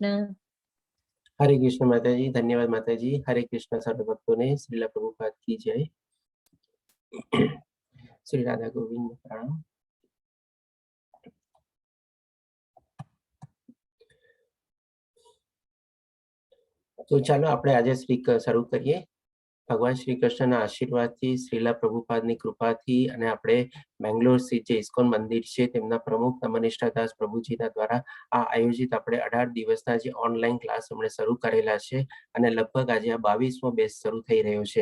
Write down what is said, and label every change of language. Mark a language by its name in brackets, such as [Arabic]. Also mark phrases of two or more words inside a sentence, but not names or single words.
[Hindi] हरे कृष्ण माताजी, धन्यवाद माताजी। हरे कृष्ण सर्व भक्तों ने श्रीला प्रभुपाद की जय। श्री राधा गोविंद प्रणाम। [Gujarati] तो ચાલો આપણે આજે શરૂ કરીએ। ભગવાન શ્રી કૃષ્ણના આશીર્વાદથી, શ્રીલા પ્રભુપાદની કૃપાથી અને આપણે બેંગ્લોર સ્થિત જે ઇસ્કોન મંદિર છે તેમના પ્રમુખ નમનિષ્ઠાદાસ પ્રભુજીના દ્વારા આ આયોજિત આપણે 18 દિવસના જે ઓનલાઈન ક્લાસ હમણાં શરૂ કરેલા છે અને લગભગ આજે આ 22મો બેચ શરૂ થઈ રહ્યો છે।